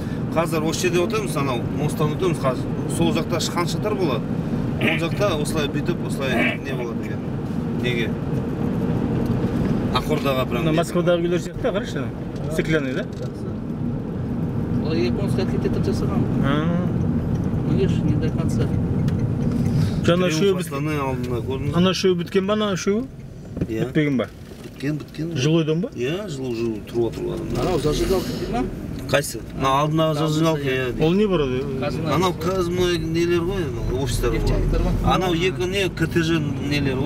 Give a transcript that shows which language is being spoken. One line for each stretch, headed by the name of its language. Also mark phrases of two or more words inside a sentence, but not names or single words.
Kazakh: Қазір осы жерде отырмыз, анау мосттан өтеміз қазір. Сол жақта шыққан шатыр болады. Ол жақта осылай бүйтіп, осылай не болады екен. Неге? Ақордаға прям. Москвадағы үйлер сияқты қарашы.
Russian: Стеклянный, да?
Kazakh: Ол
Russian: японский архитектор
Kazakh: жасаған.
Russian: Видишь, не до конца.
Kazakh: Жаңа үшеуі ана үшеуі біткен ба, ана үшеуі? Бітпеген ба? Біткен. Жылойдан ба? Иә, жылу тұрып. Анау зажигалка дейді ма? Қайсы? Алдындағы зажигалка. Ол не бар еді? Анау қазір нелер ғой, офистер ғой. Анау екі не КТЖ нелер ғой.